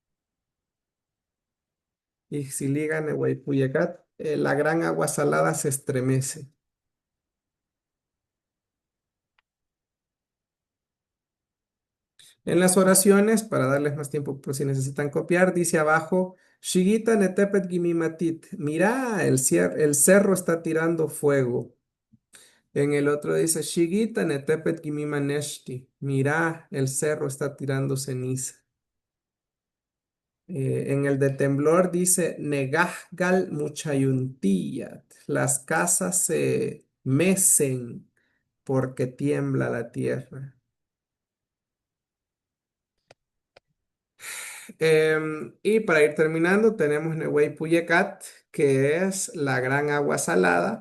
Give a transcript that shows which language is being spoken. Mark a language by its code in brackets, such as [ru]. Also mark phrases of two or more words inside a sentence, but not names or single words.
[ppl] Ixiliga nehuaypuyecat, [es] la gran agua salada se estremece. En las oraciones, para darles más tiempo por si necesitan copiar, dice abajo, [ppl] Shigita netepet gimimatit, [es] mira, el cerro está tirando fuego. En el otro dice, [ppl] Shigita netepet gimimaneshti, [es] mira, el cerro está tirando ceniza. En el de temblor dice, [ppl] Negahgal muchayuntiyat, [es] las casas se mecen porque tiembla la tierra. Y para ir terminando, tenemos [ppl] Nehue Puyecat, [es] que es la gran agua salada.